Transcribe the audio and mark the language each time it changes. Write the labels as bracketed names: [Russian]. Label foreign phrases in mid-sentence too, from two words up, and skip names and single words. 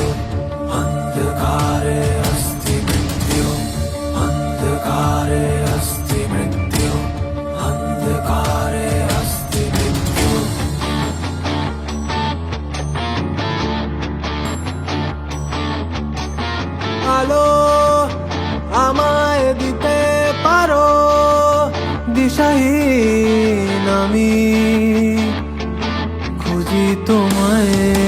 [Sanskrit] अंधकारे अस्ति मृत्यु अंधकारे अस्ति मृत्यु अंधकारे अस्ति मृत्यु [Bangla] আলো আমায় দিতে পারো, দিশাহীন আমি খুঁজি তোমায়